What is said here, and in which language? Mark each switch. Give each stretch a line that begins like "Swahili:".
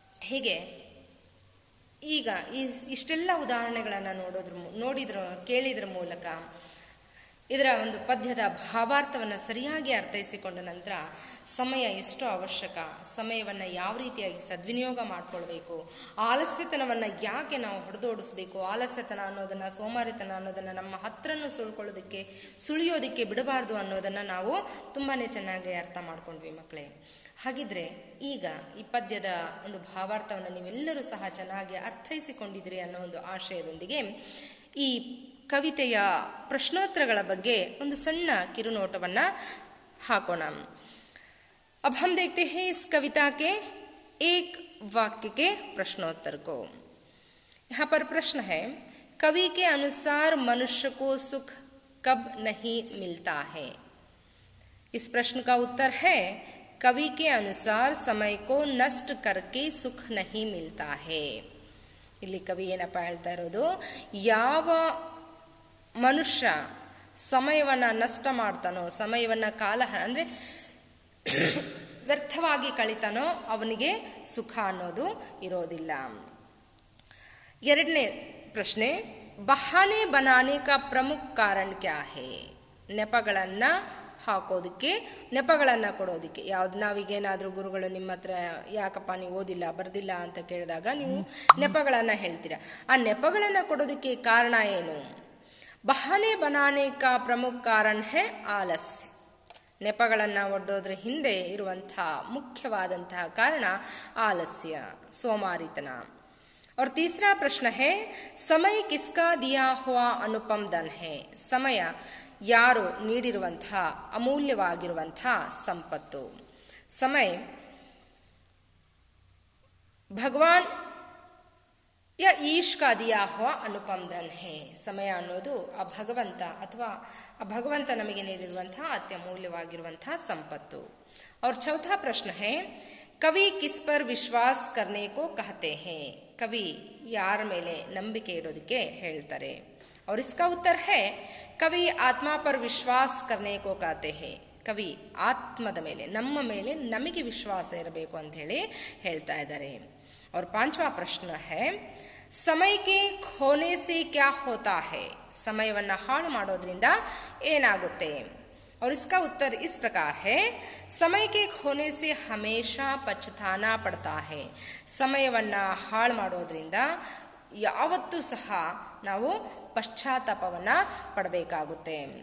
Kannada: ಹೀಗೆ ಈಗ ಇಷ್ಟೆಲ್ಲ ಉದಾಹರಣೆಗಳನ್ನು ಕೇಳಿದ್ರ ಮೂಲಕ ಇದರ ಒಂದು ಪದ್ಯದ ಭಾವಾರ್ಥವನ್ನು ಸರಿಯಾಗಿ ಅರ್ಥೈಸಿಕೊಂಡ ನಂತರ ಸಮಯ ಎಷ್ಟು ಅವಶ್ಯಕ, ಸಮಯವನ್ನು ಯಾವ ರೀತಿಯಾಗಿ ಸದ್ವಿನಿಯೋಗ ಮಾಡಿಕೊಳ್ಬೇಕು, ಆಲಸ್ಯತನವನ್ನು ಯಾಕೆ ನಾವು ಹೊಡೆದೋಡಿಸ್ಬೇಕು, ಆಲಸ್ಯತನ ಅನ್ನೋದನ್ನು, ಸೋಮಾರಿತನ ಅನ್ನೋದನ್ನು ನಮ್ಮ ಹತ್ರನೂ ಸುಳಿಯೋದಕ್ಕೆ ಬಿಡಬಾರ್ದು ಅನ್ನೋದನ್ನು ನಾವು ತುಂಬಾ ಚೆನ್ನಾಗಿ ಅರ್ಥ ಮಾಡ್ಕೊಂಡ್ವಿ ಮಕ್ಕಳೇ. ಹಾಗಿದ್ರೆ ಈಗ ಈ ಪದ್ಯದ ಒಂದು ಭಾವಾರ್ಥವನ್ನು ನೀವೆಲ್ಲರೂ ಸಹ ಚೆನ್ನಾಗಿ ಅರ್ಥೈಸಿಕೊಂಡಿದ್ದೀರಿ ಅನ್ನೋ ಒಂದು ಆಶಯದೊಂದಿಗೆ ಈ ಕವಿತೆಯ ಪ್ರಶ್ನೋತ್ತರಗಳ ಬಗ್ಗೆ ಒಂದು ಸಣ್ಣ ಕಿರುನೋಟವನ್ನು ಹಾಕೋಣ.
Hindi: अब हम देखते हैं इस कविता के एक वाक्य के प्रश्नोत्तर को. यहाँ पर प्रश्न है, कवि के अनुसार मनुष्य को सुख कब नहीं मिलता है. इस प्रश्न का उत्तर है, कवि के अनुसार समय को नष्ट करके सुख नहीं मिलता है.
Kannada: ಇಲ್ಲಿ ಕವಿ ಏನಪ್ಪ ಹೇಳ್ತಾ ಇರೋದು, ಯಾವ ಮನುಷ್ಯ ಸಮಯವನ್ನು ನಷ್ಟ ಮಾಡ್ತಾನೋ, ಸಮಯವನ್ನು ಅಂದರೆ ವ್ಯರ್ಥವಾಗಿ ಕಳಿತಾನೋ ಅವನಿಗೆ ಸುಖ ಅನ್ನೋದು ಇರೋದಿಲ್ಲ. ಎರಡನೇ ಪ್ರಶ್ನೆ,
Hindi: ಬಹಾನೆ ಬನಾನೆ ಕಾ ಪ್ರಮುಖ ಕಾರಣ ಕ್ಯಾ ಹೇ.
Kannada: ನೆಪಗಳನ್ನು ಹಾಕೋದಕ್ಕೆ, ನೆಪಗಳನ್ನು ಕೊಡೋದಕ್ಕೆ ನಾವೀಗೇನಾದರೂ ಗುರುಗಳು ನಿಮ್ಮ ಹತ್ರ ಯಾಕಪ್ಪ ನೀವು ಓದಿಲ್ಲ ಬರ್ದಿಲ್ಲ ಅಂತ ಕೇಳಿದಾಗ ನೀವು ನೆಪಗಳನ್ನು ಹೇಳ್ತೀರಾ. ಆ ನೆಪಗಳನ್ನು ಕೊಡೋದಕ್ಕೆ ಕಾರಣ ಏನು?
Hindi: ಬಹಾನೆ ಬನಾನೆ ಕಾ ಪ್ರಮುಖ ಕಾರಣ ಹೇ ಆಲಸ್ಯ.
Kannada: ನೆಪಗಳನ್ನು ಒಡ್ಡೋದ್ರ ಹಿಂದೆ ಇರುವಂತಹ ಮುಖ್ಯವಾದಂತಹ ಕಾರಣ ಆಲಸ್ಯ, ಸೋಮಾರಿತನ.
Hindi: और तीसरा प्रश्न है, समय किसका दिया हुआ अनुपम धन है.
Kannada: ಸಮಯ ಯಾರು ನೀಡಿರುವಂತಹ ಅಮೂಲ್ಯವಾಗಿರುವಂತಹ ಸಂಪತ್ತು.
Hindi: ಸಮಯ ಭಗವಾನ್ या ईश का दिया हुआ अनुपम धन है.
Kannada: ಸಮಯ ಅನ್ನೋದು ಆ ಭಗವಂತ ಅಥವಾ ಆ ಭಗವಂತ ನಮಗೆ ನೀಡಿರುವಂತಹ ಅತ್ಯಮೂಲ್ಯವಾಗಿರುವಂತಹ ಸಂಪತ್ತು.
Hindi: और चौथा प्रश्न है, कवि किस पर विश्वास करने को कहते हैं.
Kannada: ಕವಿ ಯಾರ ಮೇಲೆ ನಂಬಿಕೆ ಇಡೋದಕ್ಕೆ ಹೇಳ್ತಾರೆ.
Hindi: और इसका उत्तर है, कवि आत्मा पर विश्वास करने को कहते हैं.
Kannada: ಕವಿ ಆತ್ಮದ ಮೇಲೆ, ನಮ್ಮ ಮೇಲೆ ನಮಗೆ ವಿಶ್ವಾಸ ಇರಬೇಕು ಅಂತ ಹೇಳಿ ಹೇಳ್ತಾ ಇದ್ದಾರೆ.
Hindi: और पांचवा प्रश्न है, समय के खोने से क्या होता है?
Kannada: ಸಮಯವನ್ನು ಹಾಳು ಮಾಡೋದ್ರಿಂದ ಏನಾಗುತ್ತೆ?
Hindi: और इसका उत्तर इस प्रकार है, समय के खोने से हमेशा पछताना पड़ता है.
Kannada: ಸಮಯವನ್ನು ಹಾಳು ಮಾಡೋದ್ರಿಂದ ಯಾವತ್ತೂ ಸಹ ನಾವು ಪಶ್ಚಾತ್ತಾಪವನ್ನು ಪಡಬೇಕಾಗುತ್ತೆ.